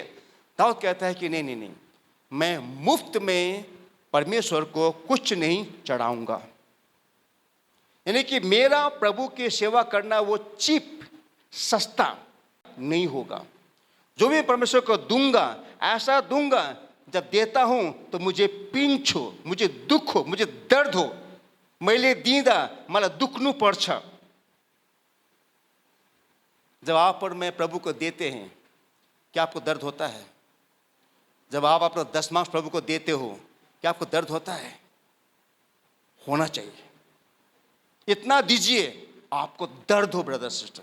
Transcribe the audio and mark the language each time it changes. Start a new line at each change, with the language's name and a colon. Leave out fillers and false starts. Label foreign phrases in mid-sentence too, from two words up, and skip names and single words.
Hindi: दाऊद कहता है कि नहीं, मैं मुफ्त में परमेश्वर को कुछ नहीं चढ़ाऊंगा। यानी कि मेरा प्रभु की सेवा करना वो चीप, सस्ता नहीं होगा। जो भी परमेश्वर को दूंगा, ऐसा दूंगा जब देता हूं तो मुझे पिंच हो, मुझे दुख हो, मुझे दर्द हो।
Nepali: मैले दीदा मला दुखनु पर्छ।
Hindi: जब आप और मैं प्रभु को देते हैं, क्या आपको दर्द होता है? जब आप अपना दशमांश प्रभु को देते हो, क्या आपको दर्द होता है? होना चाहिए। इतना दीजिए आपको दर्द हो
English: brother sister.